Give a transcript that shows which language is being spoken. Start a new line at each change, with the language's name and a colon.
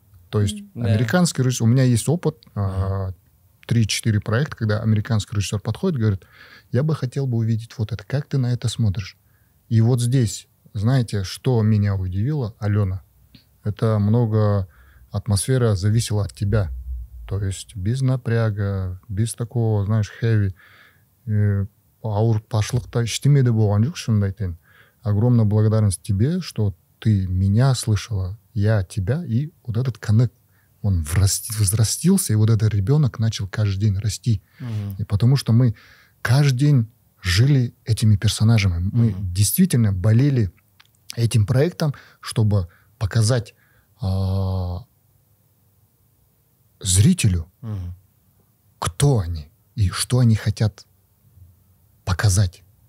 Russian: То есть американский режиссер... У меня есть опыт, 3-4 проекта, когда американский режиссер подходит и говорит, я бы хотел бы увидеть вот это. Как ты на это смотришь? И вот здесь, знаете, что меня удивило, Алена? Это много атмосфера зависела от тебя. То есть без напряга, без такого, знаешь, heavy.
Kazakh: Ауыртпашылықта ештеңе болған жоқ, шынымды айтайын.
Russian: Огромная благодарность тебе, что ты меня слышала, я тебя, и вот этот коннект, он возрастился, и вот этот ребенок начал каждый день расти. И потому что мы каждый день жили этими персонажами. Мы действительно болели этим проектом, чтобы показать зрителю, кто они и что они хотят показать.